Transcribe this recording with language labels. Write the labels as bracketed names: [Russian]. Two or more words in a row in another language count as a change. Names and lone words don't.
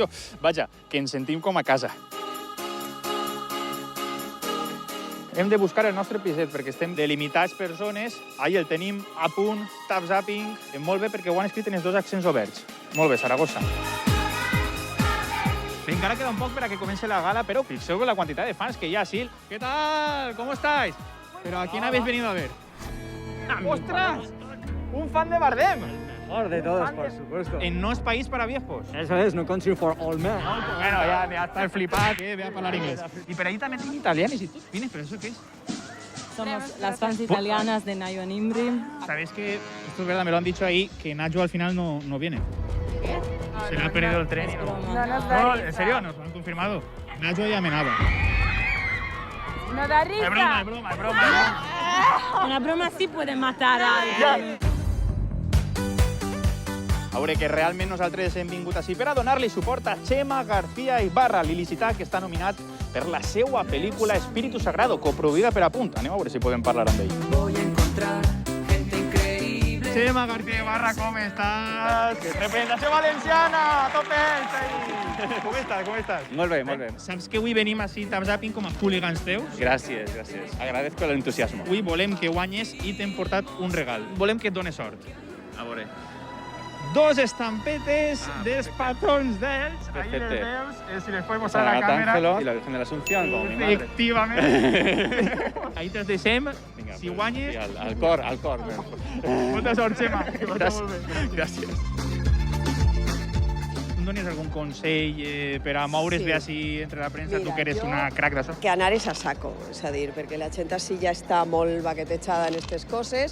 [Catalan] Vaja, que ens sentim com a casa. Hem de buscar el nostre piset perquè estem delimitats per zones. Ahí el tenim a punt, tap zapping. Molt bé perquè ho han escrit en els dos accents oberts. Molt bé, Saragossa. Encara queda un poc per a que comenci la gala, però fixeu la quantitat de fans que hi ha, Sil. [Spanish] ¿Qué tal? ¿Cómo estáis? ¿Pero a quién habéis venido a ver? ¡Ostras! ¡Un fan de Bardem! Mejor de todos, por supuesto. En No es país para viejos. Eso es, No Country for All Men. Bueno, ya está el flipado que ve a hablar inglés. Y por ahí también tienen italianos y tú. Vienes, ¿pero eso qué es? Somos las fans italianas de Nayo Nimri. ¿Sabéis que, esto es verdad, me lo han dicho ahí, que Nacho al final no viene? ¿Qué? Se le ha perdido el tren. No, en serio, nos lo han confirmado. Nacho ya amenaba. No da risa. Es broma, es broma, es broma. Una broma sí puede matar a alguien. [Catalan] A veure, que realment nosaltres hem vingut així per a donar-li suport a Chema García Ibarra, l'il·licità, que està nominat per la seva pel·lícula Espíritu Sagrado, coproduïda per Apunt. Anem a veure si podem parlar amb ell. [Spanish] Voy a encontrar gente increíble. [Catalan] Chema García Ibarra, com estàs? Que representació valenciana, a tope! Com estàs, com estàs? Molt bé, molt bé. Saps que avui venim així, tap zapping, com a hooligans teus? Gràcies, gràcies. [Spanish] Agradezco el entusiasmo. [Catalan] Avui volem que guanyes i t'hem portat un regal. Volem que et dones sort. A veure. Dos estampetes dels patrons d'ells. Ahí Perfecte. les veus, si les podemos a San la Agata càmera. [Spanish] Ángelo y la Virgen de la Asunción, como mi madre. [Catalan] Efectivament. Ahí te'ls deixem. Vinga, Si pues, guanyes... sí, al cor, al cor. Molta sort, Xema. Que vagi Gràcies. molt bé. Gràcies. Em dones algun consell per a moure's bé així entre la premsa, tu que eres una crac d'això? Que anar és a saco, és a dir, perquè la gent així ja està molt baquetejada en aquestes coses.